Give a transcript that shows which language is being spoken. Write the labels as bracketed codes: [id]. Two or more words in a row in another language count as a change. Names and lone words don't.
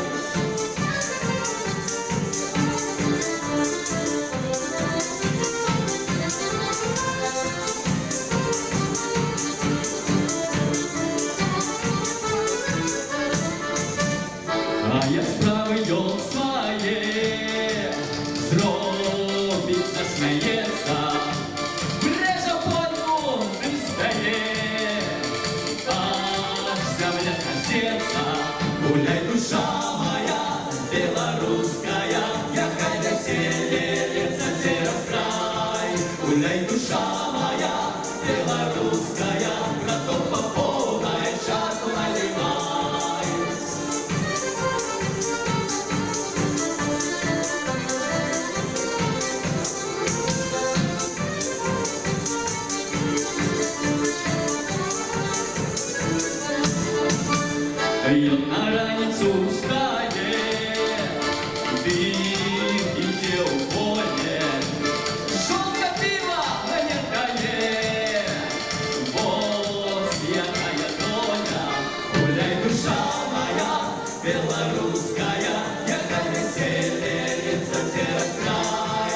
[be] А я справи ён свае зробіць засмяецца, брэжа польку тым стае, аж зямля трасецца. [ru] Гуляй, душа моя, белорусская, якая веселится через край. Гуляй, душа моя, белорусская, браток по полной чарку наливай. [be] Ён на раніцу ўстае, ды ідзе ў поле, жонка піва не дае. Вот якая доля. [ru] Гуляй, душа моя, белорусская, якая веселится через край.